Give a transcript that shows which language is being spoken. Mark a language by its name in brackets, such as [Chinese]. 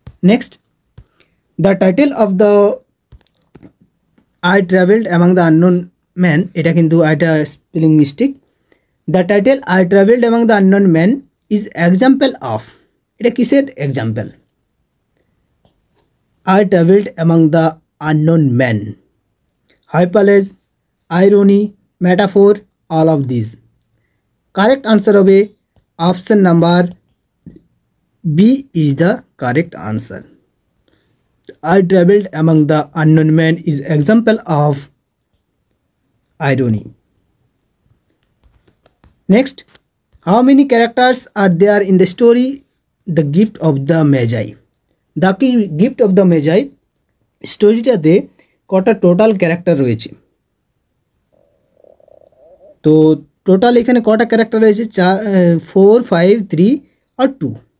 [English] next, the title of the I travelled among the unknown man, [Bangla] এটা কিন্তু একটা spelling mistake. [English] the title I travelled among the unknown man is example of, [Bangla] এটা কিসের example? [English] I traveled among the unknown men. Hyperbole, irony, metaphor, all of these. Correct answer হবে option number B is the correct answer. I traveled among the unknown men is example of irony. Next, how many characters are there in the story The Gift of the Magi? [Bangla] The gift of the মেজাই স্টোরিটাতে কটা total character রয়েছে? তো total এখানে কটা character রয়েছে? 4, 5, 3 আর 2।